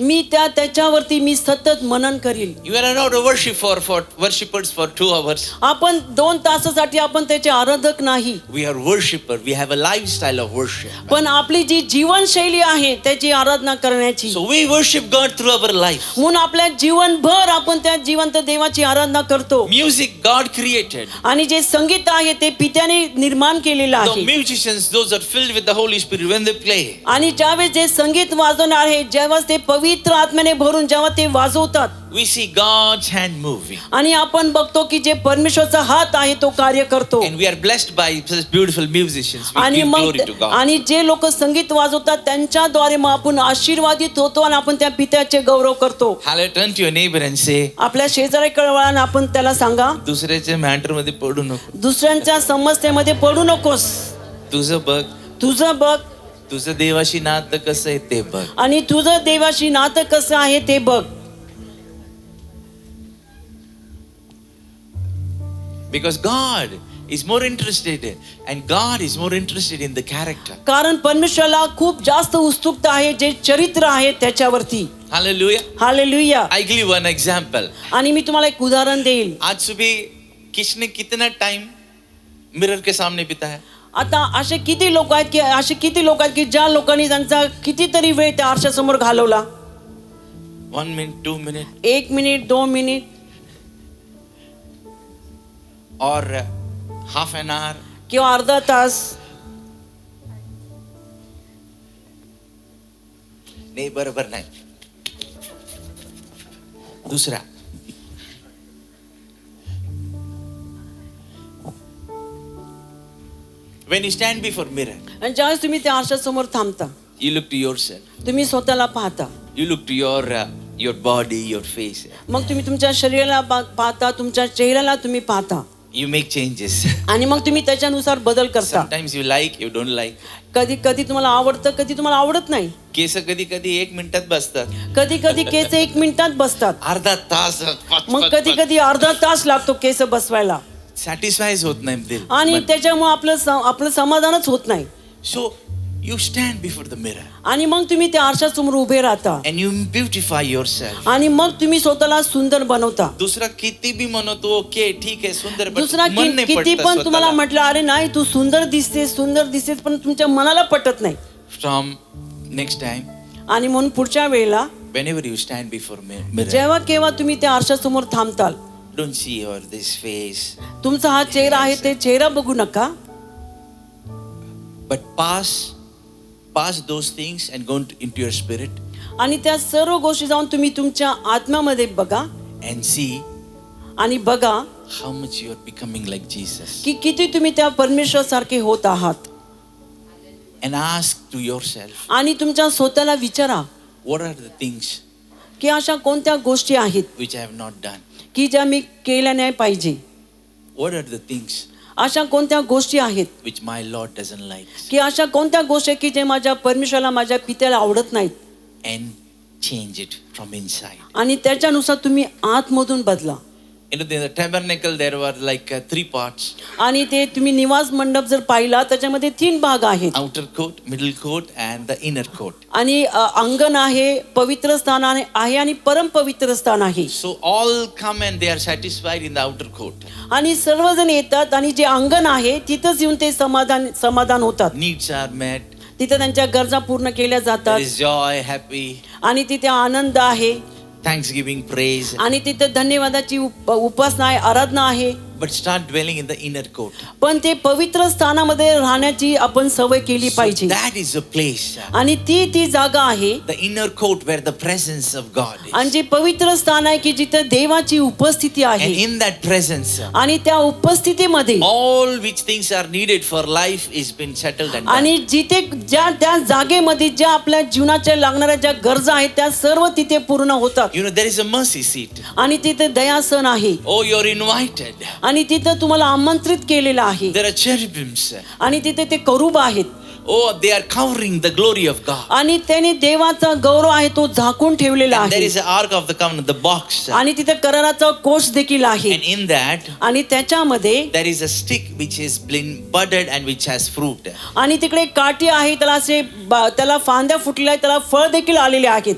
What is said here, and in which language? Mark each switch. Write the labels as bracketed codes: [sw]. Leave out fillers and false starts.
[mr] मी त्याच्यावरती मी सतत मनन करील. [en] You are not a worshippers for 2 hours. [mr] आपण 2 तासासाठी आपण त्याचे आराधक नाही, [en] We are worshipper. We have a lifestyle of worship. [mr] पण आपली जी जीवनशैली आहे त्याची आराधना करण्याची. [en] So we worship God through our life. [mr] म्हणून आपल्या जीवनभर आपण त्या जिवंत देवाची आराधना करतो. [en] Music God created. [mr] आणि जे संगीत आहे ते पित्याने निर्माण केलेलं [en] The [mr] आहे. [en] musicians, those are filled with the Holy Spirit, when they play, [mr] आणि ज्यावेळेस जे संगीत वाजवणार आहे जेव्हा ते पवित्र आत्म्याने भरून जेव्हा ते वाजवतात [en] we see God's hand moving. [mr] आणि आपण बघतो की जे परमेश्वरचा हात आहे तो कार्य करतो. [en] And we are blessed by such beautiful musicians. We [mr] आणि [en] give [mr] मग [en] glory to God. [mr] आणि जे लोक संगीत वाजवतात त्यांच्याद्वारे मग आपण आशीर्वादित होतो आणि आपण त्या पित्याचे गौरव करतो. [en] Hallelujah. Turn to your neighbor and say, [mr] आपल्या शेजाऱ्याकडे वळून आपण त्याला सांगा, दुसऱ्याच्या मॅटर मध्ये पडू नको. दुसऱ्यांच्या समस्येमध्ये पडू नकोस. तुझं बघ, तुझं बघ तुझं देवाशी नातं कसं आहे ते बघ. आणि तुझं देवाशी नातं कसं आहे ते बघ. [en] Because God is more interested and God is more interested in the character. [mr] कारण परमेश्वराला खूप जास्त उत्सुकता आहे जे चरित्र आहे त्याच्यावरती. [en] Hallelujah. [mr] Hallelujah. [en] I give you one example. [mr] आणि मी तुम्हाला एक उदाहरण देईल. [hi] आज सुबह किसने कितना टाइम मिरर के सामने बिताया? [mr] आता असे किती लोक आहेत की ज्या लोकांनी त्यांचा कितीतरी वेळ त्या आरशासमोर घालवला. [en] 1 minute, 2 minutes, [mr] 1 minute 2 minute [en] or half an hour. [mr] किंवा अर्धा तास. नाही, बरोबर नाही. [en] दुसरा, when you stand before mirror, [mr] आणि ज्यावेळेस तुम्ही त्या आरशासमोर थांबता [en] you look to yourself, [mr] तुम्ही स्वतःला पाहता. [en] you look to your body, your face, [mr] मग तुम्ही तुमच्या शरीराला पाहता, तुमच्या चेहऱ्याला तुम्ही पाहता [en] you make changes. [mr] आणि मग तुम्ही त्याच्यानुसार बदल करता. [en] Sometimes you like, you don't like. [mr] कधी कधी तुम्हाला आवडतं, कधी तुम्हाला आवडत नाही. केस कधी कधी 1 मिनिटात बसतात, कधी कधी केस 1 मिनिटात बसतात. अर्धा तास मग कधी कधी अर्धा तास लागतो केस बसवायला. सॅटिस्फाईज होत नाही दिल. आणि त्याच्यामुळे आपलं समाधानच होत नाही. [en] so you stand before the mirror [mr] आणि मग तुम्ही त्या आरशासमोर उभे राहता [en] and you beautify yourself. [mr] आणि मग तुम्ही स्वतःला सुंदर बनवता. दुसरा किती भी म्हणतो ओके ठीक आहे सुंदर, पण दुसरा मन नाही किती पटत पण तुम्हाला स्वतःला. म्हटलं अरे नाही तू सुंदर दिसतेस पण तुमच्या मनाला पटत नाही. [en] From next time, [mr] आणि म्हणून पुढच्या वेळेला [en] whenever you stand before mirror, [mr] जेव्हा केव्हा तुम्ही त्या आरशासमोर थांबताल [en] don't see your this face, [mr] तुमचा हा चेहरा आहे ते चेहरा बघू नका, [en] but pass those things and go into your spirit [mr] आणि त्या सर्व गोष्टी जाऊन तुम्ही तुमच्या आत्म्यामध्ये बघा [en] and see [mr] आणि बघा [en] how much you are becoming like Jesus, [mr] की किती तुम्ही त्या परमेश्वर सारखे होत आहात. [en] and ask to yourself, [mr] आणि तुमच्या स्वतःला विचारा [en] what are the things [mr] की अशा कोणत्या गोष्टी आहेत [en] which I have not done, [mr] की ज्या मी केल्या नाही पाहिजे. [en] what are the things [mr] अशा कोणत्या गोष्टी आहेत [en] which my Lord doesn't like, [mr] की अशा कोणत्या गोष्टी आहेत की जे माझ्या परमेश्वराला माझ्या पित्याला आवडत नाहीत. [en] and change it from inside. [mr] आणि त्याच्यानुसार तुम्ही आतमधून बदला. [en] In the tabernacle there were like 3 parts, [mr] आणि ते तुम्ही निवास मंडप जर पाहिला त्याच्यामध्ये 3 भाग आहेत. [en] outer court, middle court and the inner court. [mr] आणि अंगण आहे, पवित्र स्थान आहे आणि परम पवित्र स्थान आहे. [en] So all come and they are satisfied in the outer court. [mr] आणि सर्वजण येतात आणि जे अंगण आहे तिथंच येऊन ते समाधान होतात. [en] Needs are met, [mr] तिथे त्यांच्या गरजा पूर्ण केल्या [en] There [mr] जातात [en] is joy, happy, [mr] आणि तिथे आनंद आहे [en] thanksgiving, praise. [mr] आणि तिथे धन्यवादाची उपासना आहे, आराधना आहे. [en] But start dwelling in the inner court. [mr] पण ते पवित्र स्थानामध्ये राहण्याची आपण सवय केली [en] So [mr] पाहिजे. [en] that is a place, [mr] आणि ती जागा आहे [en] the inner court where the presence of God [mr] आणि [en] is. [mr] जे पवित्र स्थान आहे की जिथे देवाची उपस्थिती [en] And [mr] आहे [en] in that presence, [mr] आणि त्या उपस्थितीमध्ये [en] all which things are needed for life is been settled and done. [mr] आणि जिथे त्या जागेमध्ये ज्या आपल्या जीवनाच्या लागणाऱ्या ज्या गरजा आहेत त्या सर्व तिथे पूर्ण होतात. [en] You know, there is a mercy seat. [mr] आणि तिथे दयासन आहे [en] Oh, you're invited. [mr] आणि तिथं तुम्हाला आमंत्रित केलेलं आहे [en] There are cherubims. [mr] आणि तिथे ते करूब आहेत [en] Oh, they are covering the glory of God. [mr] आणि त्याने देवाचा गौरव आहे तो झाकून ठेवलेला [en] And there [mr] आहे [en] is an ark of the covenant, the box. [mr] आणि तिथे कराराचा कोश देखील आहे [en] And in that, [mr] आणि त्याच्यामध्ये [en] there is a stick which is been budded and which has fruit. [mr] आणि तिकडे काठी आहे त्याला असे त्याला फांद्या फुटलेल्या आहेत त्याला फळ देखील आलेले आहेत